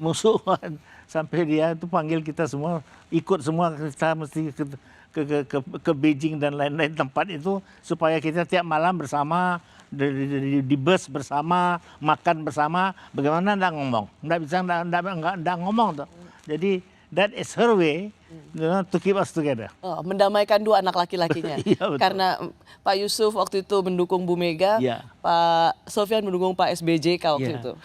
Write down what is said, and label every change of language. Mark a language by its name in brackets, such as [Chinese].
[Indonesian] Musuhan. Sampai dia itu panggil kita semua, ikut semua, kita mesti ke Beijing dan lain-lain tempat itu supaya kita tiap malam bersama, di bus bersama, makan bersama. Bagaimana enggak ngomong? Enggak bisa enggak ngomong tuh. Jadi [English] that is her way to keep us together. [Indonesian] Oh, mendamaikan dua anak laki-lakinya. Iya, betul. Karena Pak Yusuf waktu itu mendukung Bu Mega, ya. Pak Sofyan mendukung Pak SBJK waktu itu.